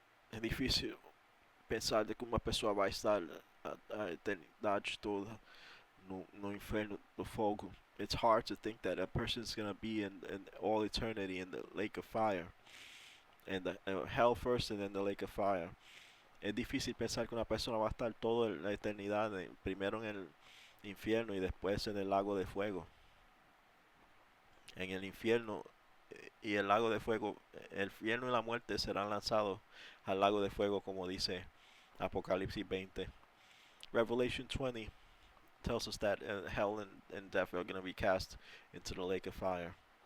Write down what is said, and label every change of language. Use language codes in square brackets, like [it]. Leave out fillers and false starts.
[pt] É difícil pensar de que uma pessoa vai estar a eternidade toda no inferno do fogo. [en] It's hard to think that a person's gonna be in all eternity in the lake of fire, and hell first and then the lake of fire. [es] Es difícil pensar que una persona va a estar toda la eternidad, primero en el infierno y después en el lago de fuego. En el infierno y el lago de fuego, el infierno y la muerte serán lanzados al lago de fuego, como dice Apocalipsis 20. [en] Revelation 20 tells us that hell and death are going to be cast into the lake of fire.